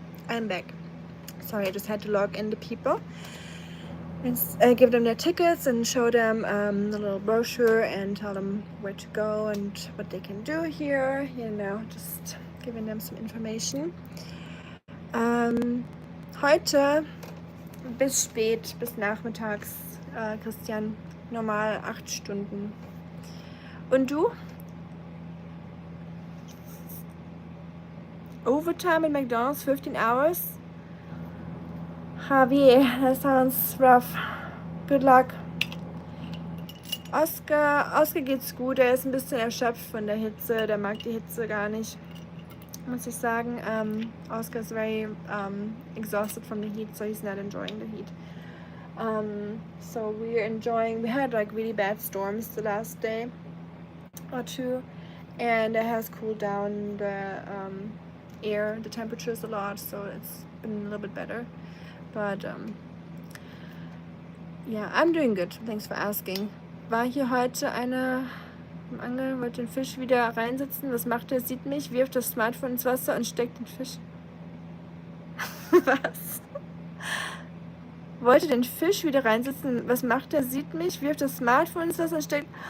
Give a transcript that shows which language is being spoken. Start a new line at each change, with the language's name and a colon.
English: I'm back. Sorry, I just had to log in the people and give them their tickets and show them the little brochure and tell them where to go and what they can do here. Just giving them some information.
German: Heute bis spät, bis nachmittags, Christian, normal 8 Stunden. Und du?
English: Overtime at McDonald's, 15 hours? Javier, that sounds rough. Good luck.
German: Oscar geht's gut, er ist ein bisschen erschöpft von der Hitze, der mag die Hitze gar nicht, muss ich sagen.
English: Oscar is very exhausted from the heat, so he's not enjoying the heat. So we had like really bad storms the last day or two, and it has cooled down the air, the temperatures a lot, so it's been a little bit better. But yeah, I'm doing good. Thanks for asking.
German: War hier heute einer im Angeln, wollte den Fisch wieder reinsetzen. Was macht er? Sieht mich, wirft das Smartphone ins Wasser und steckt den Fisch. Was? Wollte den Fisch wieder reinsetzen. Was macht er? Sieht mich, wirft das Smartphone ins Wasser und steckt.